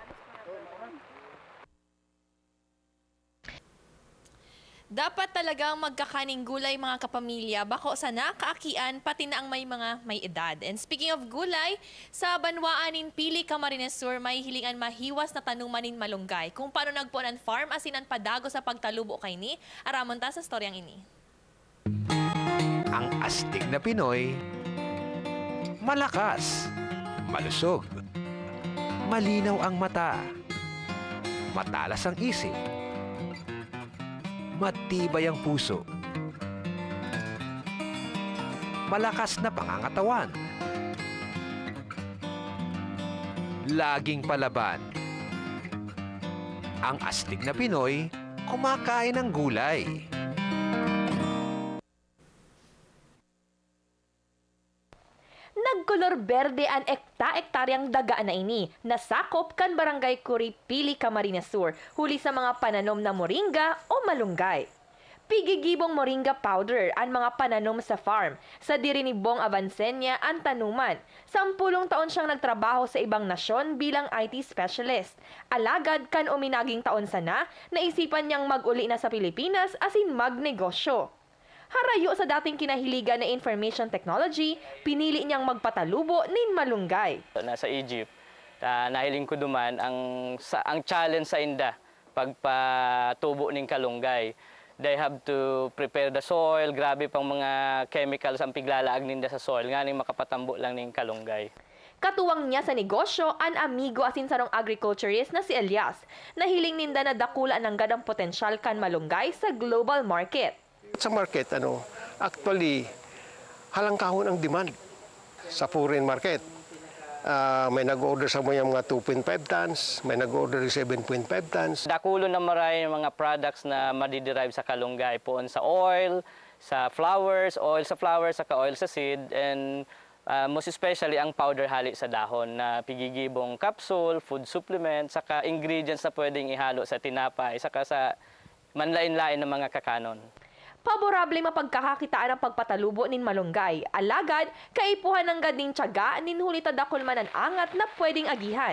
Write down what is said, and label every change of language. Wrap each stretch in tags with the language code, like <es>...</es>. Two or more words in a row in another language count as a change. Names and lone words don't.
<bik>Dapat talagang magkakaning gulay mga kapamilya, bako sana kaakian pati na ang may edad.</bik> <en>And speaking of</en> <bik>gulay, sa banwaan nin Pili, Camarines Sur, may hilingan mahiwas na tanuman nin malunggay. Kung paano nagpuan ang farm asinan padago sa pagtalubo kay ni, aramon ta sa storyang ini.</bik> <tl>Ang astig na Pinoy, malakas, malusog, malinaw ang mata, matalas ang isip, matibay ang puso, malakas na pangangatawan, laging palaban. Ang astig na Pinoy, kumakain ng gulay.</tl> <bik>Nagkolor berde ang ekta-ektaryang dagaan na ini, nasakop kan Barangay Curipili, Camarines Sur, huli sa mga pananom na moringa o malunggay. Pigigibong moringa powder ang mga pananom sa farm. Sa diri ni Bong Avancenia ang tanuman. 10 taon siyang nagtrabaho sa ibang nasyon bilang</bik> <en>IT specialist.</en> <bik>Alagad kan uminaging taon sana, naisipan niyang mag-uli na sa Pilipinas asin magnegosyo. Harayo sa dating kinahiligan na</bik> <en>information technology,</en> <bik>pinili niyang magpatalubo nin malunggay. Nasa Egypt, nahiling ko duman ang challenge sa inda pagpatubo ning kalunggay.</bik> <en>They have to prepare the soil,</en> <bik>grabe pang mga chemicals ang piglalaag ninda sa soil, nga ning makapatambo lang ning kalunggay. Katuwang niya sa negosyo, an amigo asin sarong agriculturist na si Elias. Nahiling ninda na dakula ng gadang potensyal kan malunggay sa</bik> <en>global market.</en> <bik>Sa market, actually, halangkahon ang demand sa</bik> <en>foreign market.</en> <bik>May nag-order sa mga 2.5 tons, may nag-order 7.5 tons. Dakulo na maray mga products na madiderive sa kalunggay poon sa oil, sa flowers, saka oil sa seed,</bik> <en>and most especially</en> <bik>ang powder hali sa dahon na pigigibong capsule,</bik> <en>food supplement,</en> <bik>saka ingredients na pwedeng ihalo sa tinapay, saka sa manlain-lain ng mga kakanon. Paborable mapagkakakitaan ang pagpatalubo nin malunggay. Alagad, kaipuhan ng gading tiyaga nin hulita dakol man ang angat na pwedeng agihan.</bik>